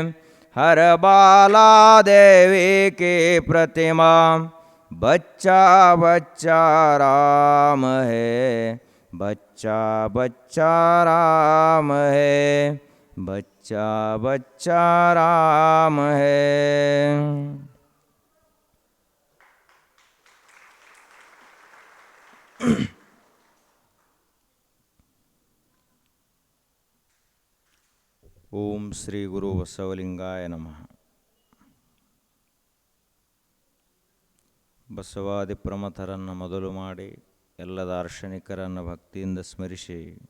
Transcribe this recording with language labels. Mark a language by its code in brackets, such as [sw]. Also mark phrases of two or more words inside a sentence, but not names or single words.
[hi] हर बाला देवी की प्रतिमा, बच्चा बच्चा राम है। बच्चा बच्चा राम है। बच्चा बच्चा राम है। [kn] ಓಂ ಶ್ರೀ ಗುರು ಬಸವಲಿಂಗಾಯ ನಮಃ. ಬಸವಾದಿ ಪ್ರಮಥರನ್ನು ಮೊದಲು ಮಾಡಿ, ಎಲ್ಲ ದಾರ್ಶನಿಕರನ್ನು ಭಕ್ತಿಯಿಂದ ಸ್ಮರಿಸಿ,